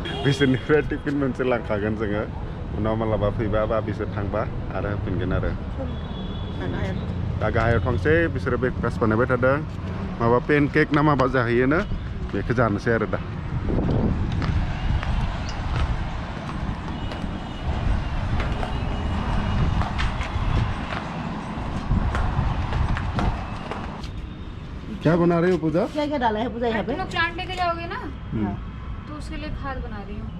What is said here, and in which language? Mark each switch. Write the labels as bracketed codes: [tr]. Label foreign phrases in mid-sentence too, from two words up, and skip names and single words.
[brx] बिसोरनिफ्राय टिफिन मोनसे लांखागोन जोङो उनाव मालाबा फैबा बा बिसोर थांबा आरो होफिनगोन आरो दा गाहायाव थांसै बिसोरो ब्रेकफास्ट बानायबाय थादों माबा पेनकेक ना माबा जाहैयोनो बेखौ जानोसै आरो दा [hi] क्या बना रही हो [brx] पूजा [hi] क्या क्या डाला है पूजा यहाँ पे तुम लोग प्लांट लेके जाओगे ना तो उसके लिए खाद बना रही हूँ